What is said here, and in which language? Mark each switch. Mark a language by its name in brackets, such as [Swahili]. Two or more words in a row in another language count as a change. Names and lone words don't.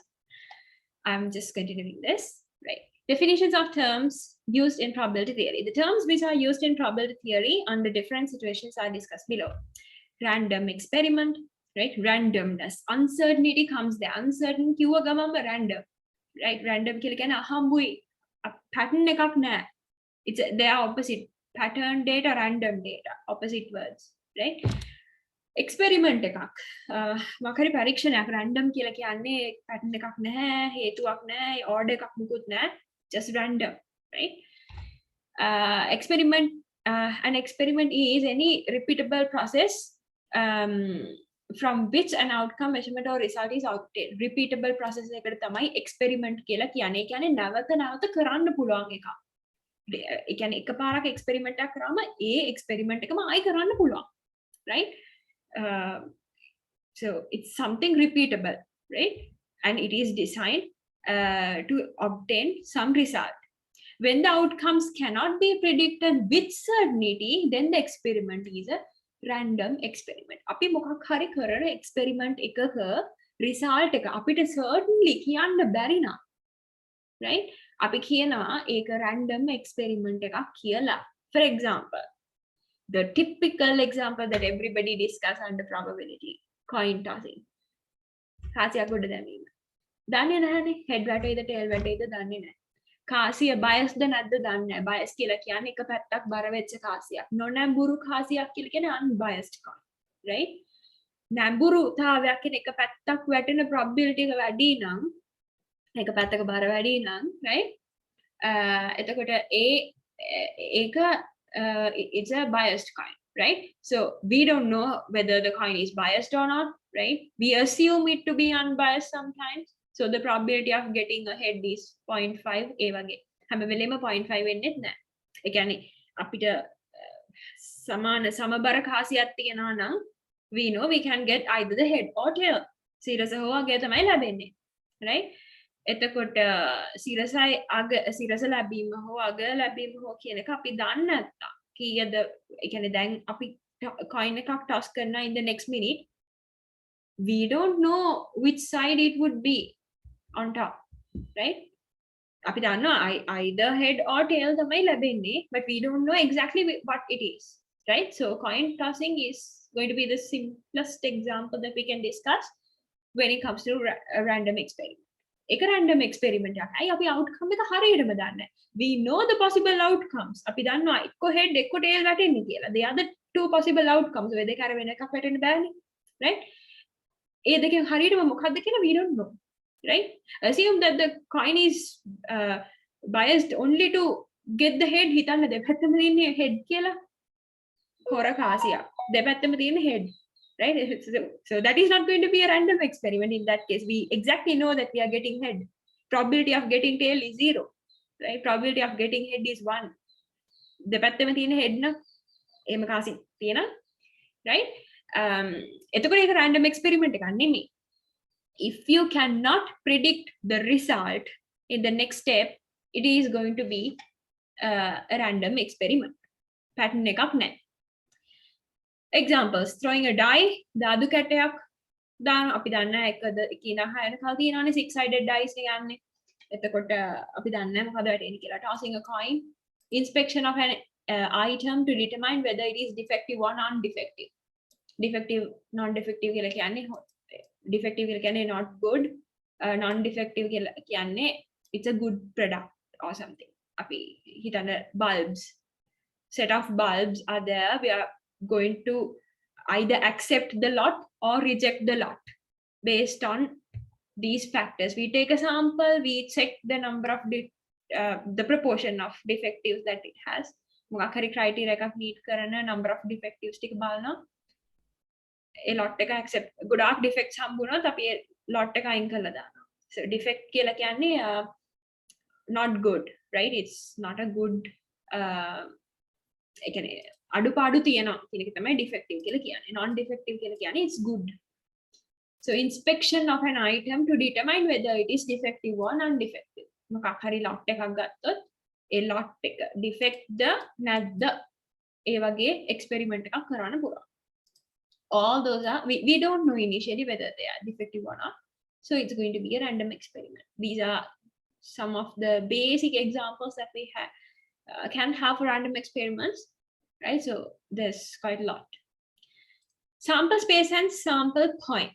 [English] I'm just continuing this. Right. Definitions of terms used in probability theory. The terms which are used in probability theory under different situations are discussed below. Random experiment, right? Randomness. Uncertainty comes there. Uncertain [Sinhala] කිව්වා ගමම [English] random, right? [Sinhala] Random කියලා කියන්නේ අහම්බුයි. Pattern එකක් නැහැ. [English] They are opposite. Pattern data, random data, opposite words, right? [Sinhala] Experiment එකක්. මොකරි පරීක්ෂණයක් random කියලා කියන්නේ pattern එකක් නැහැ, හේතුවක් නැහැ, order එකක් මුකුත් නැහැ. [English] Just random, right? Experiment. An experiment is any repeatable process from which an outcome, measurement or result is obtained. Repeatable process [Sinhala] එකට තමයි experiment කියලා කියන්නේ. ඒ කියන්නේ නැවත නැවත කරන්න පුළුවන් එකක්. ඒ කියන්නේ එකපාරක් experiment එකක් කරාම ඒ experiment එකම ආයි කරන්න පුළුවන්, [English] right? So it's something repeatable, right? And it is designed to obtain some result. When the outcomes cannot be predicted with certainty, then the experiment is a random experiment. [Sinhala] අපි මොකක් හරි කරන experiment එකක result එක අපිට certainly කියන්න බැරි නම්, right? අපි කියනවා ඒක random experiment එකක් කියලා. [English] For example, the typical example that everybody discuss under probability, coin tossing. [Sinhala] කාසියක් උඩ දැමීම. දන්නේ නැහැනේ, head වැටෙයිද tail වැටෙයිද දන්නේ නැහැ. කාසිය biased නැද්ද දන්නේ නැහැ. bias කියලා කියන්නේ එක පැත්තක් බර වෙච්ච කාසියක්. නොනැඹුරු කාසියක් කියලා කියන්නේ [English] unbiased coin, [Sinhala] right? නැඹුරුතාවයක් කියන එක පැත්තක් වැටෙන probability එක වැඩි නම්, එක පැත්තක බර වැඩි නම්, right? එතකොට ඒක [English] it's a biased coin, right? So we don't know whether the coin is biased or not, right? We assume it to be unbiased sometimes. So the probability of getting a head is 0.5 [Sinhala] ඒ වගේ. හැම වෙලෙම 0.5 වෙන්නෙත් නැහැ. ඒ කියන්නේ අපිට සමාන සමබර කාසියක් තියෙනවා නම් [English] we know we can get either the head or tail. [Sinhala] සිරස හෝ අගය තමයි ලැබෙන්නේ, right? එතකොට සිරස ලැබීම හෝ අග ලැබීම හෝ කියන එක අපි දන්නේ නැත්නම් කීයද, ඒ කියන්නේ දැන් අපි coin එකක් toss කරනවා [English] in the next minute, we don't know which side it would be on top, [Sinhala] right? අපි දන්නවා [English] either head or tail [Sinhala] තමයි ලැබෙන්නේ, [English] but we don't know exactly what it is, right? So coin tossing is going to be the simplest example that we can discuss when it comes to a random experiment. [Sinhala] එක [English] random experiment [Sinhala] එකක්. අයි අපි outcome එක හරියටම දන්නේ. [English] We know the possible outcomes. [Sinhala] අපි දන්නවා එක්ක head එක්ක tail වැටෙන්නේ කියලා. [English] The other two possible outcomes [Sinhala] ඔය දෙක අර වෙන එකක් වැටෙන්න බෑනේ, right? ඒ දෙකෙන් හරියටම මොකක්ද කියලා [English] we don't know, [Sinhala] right? [English] Assume that the coin is biased only to get the head. [Sinhala] හිතන්න දෙපැත්තම තියෙන head කියලා. හොර කාසියක්. දෙපැත්තම තියෙන head. Right? [English] So that is not going to be a random experiment in that case. We exactly know that we are getting head. Probability of getting tail is 0. Right? Probability of getting head is 1. [Sinhala] දෙපැත්තම තියෙන head නම් එහෙම කාසි තියෙනවා. Right? එතකොට ඒක random experiment එකක් නෙමෙයි. [English] If you cannot predict the result in the next step, it is going to be a random experiment. [Sinhala] Pattern එකක් නැහැ. [English] Examples: throwing a die, [Sinhala] දාදු කැටයක් දාන අපි දන්න එකද කියන හයන කල් තියෙනවානේ [English] six sided dice [Sinhala] එක යන්නේ. එතකොට අපි දන්නේ මොකද වැටෙන්නේ කියලා. [English] Tossing a coin, inspection of an item to determine whether it is defective or non-defective. Defective, non-defective [Sinhala] කියලා කියන්නේ [English] defective [Sinhala] කියලා කියන්නේ [English] not good, non-defective [Sinhala] කියලා කියන්නේ [English] it's a good product or something. [Sinhala] අපි හිතන්න [English] bulbs, set of bulbs are there. We are going to either accept the lot or reject the lot based on these factors. We take a sample, we check the number of the proportion of defectives that it has. [Sinhala] මොකක් හරි criteria එකක් meet කරන [English] number of defectives [Sinhala] ටික බලනවා. ඒ lot එක accept ගොඩාක් defects හම්බුනොත් අපි ඒ lot එක අයින් කරලා දානවා. [English] So defect [Sinhala] කියලා කියන්නේ [English] not good, right? It's not a good [Sinhala] ඒ කියන්නේ අඩුපාඩු තියෙනවා කියන එක තමයි defective කියලා කියන්නේ. [English] Non defective කියලා කියන්නේ it's good. So inspection of an item to determine whether it is defective or non-defective. [Sinhala] මොකක් හරි lot එකක් ගත්තොත් ඒ lot එක defect ද නැද්ද ඒ වගේ experiment එකක් කරන්න පුළුවන්. [English] All those are we don't know initially whether they are defective or not. So it's going to be a random experiment. These are some of the basic examples that we have can have for random experiments, right? So there's quite a lot. Sample space and sample points.